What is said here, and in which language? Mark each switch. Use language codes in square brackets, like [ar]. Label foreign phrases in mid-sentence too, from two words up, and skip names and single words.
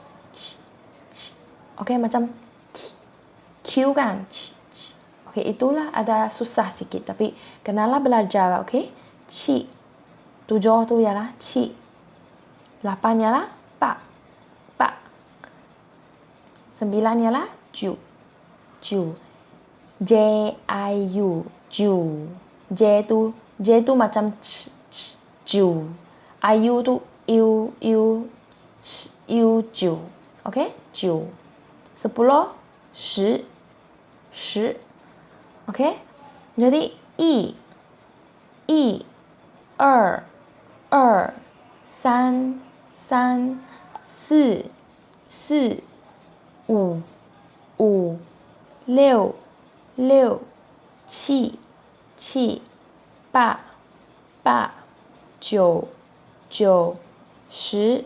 [ms] Okey, macam Q kan? Okey, itulah ada susah sikit. Tapi kenalah belajar, okey? Qi. 7 tu ialah Qi. 8 ialah Pa. 9 ialah Ju. J-I-U. Ju. J tu macam Ju. I-U tu Ju. Okey? Ju. 10. Shi. Okey? Jadi I, 2, 3, 4, 5, 6, 7, 8, 9, 10.